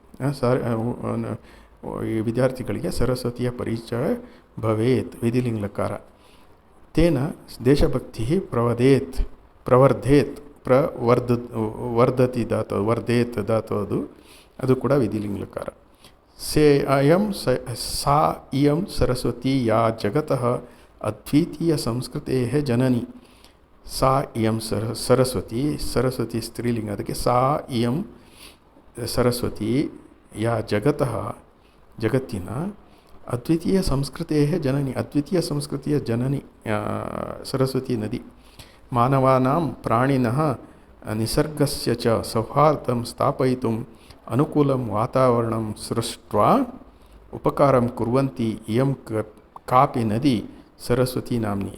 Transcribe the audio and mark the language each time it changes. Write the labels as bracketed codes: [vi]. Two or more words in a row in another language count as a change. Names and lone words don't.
[kn] ಈ ವಿದ್ಯಾರ್ಥಿಗಳಿಗೆ ಸರಸ್ವತಿಯ ಪರಿಚಯ ಭವೇತ್, ವಿಧಿಲಿಂಗ್ಲಕಾರ. [sa] ತೇನ ದೇಶಭಕ್ತಿ ಪ್ರವರ್ಧೇತ್, [kn] ವರ್ಧತಿ ಧಾತು, ವರ್ಧೇತ್ ಧಾತು ಅದು ಕೂಡ ವಿಧಿಲಿಂಗ್ಲಕಾರ. [sa] ಸಾ ಇಯಂ ಸರಸ್ವತಿ ಯಾ ಜಗತಃ ಅದ್ವಿತೀಯಸಂಸ್ಕೃತೇಃ ಜನನಿ ಸಾ ಇಯಂ ಸರಸ್ವತಿ. [kn] ಸರಸ್ವತಿ ಸ್ತ್ರೀಲಿಂಗ, ಅದಕ್ಕೆ [sa] ಸಾ ಇಯಂ ಸರಸ್ವತಿ ಯಾ ಜಗತಃ [kn] ಜಗತ್ತಿನ [sa] ಅದ್ವಿತೀಯ ಸಂಸ್ಕೃತೇಃ ಜನನಿ, [kn] ಅದ್ವಿತೀಯ ಸಂಸ್ಕೃತಿಯ ಜನನಿ ಸರಸ್ವತಿ ನದಿ. [sa] ಮಾನವಾನಾಂ ಪ್ರಾಣಿನಃ ನಿಸರ್ಗಸ್ಯ ಚ ಸೌಹಾರ್ದಂ ಸ್ಥಾಪಯಿತುಂ ಅನುಕೂಲಂ ವಾತಾವರಣಂ ಸೃಷ್ಟ್ವಾ ಉಪಕಾರಂ ಕುರ್ವಂತಿ ಇಯಂ ಕಾಪಿ ನದಿ ಸರಸ್ವತಿ ನಾಮ್ನಿ.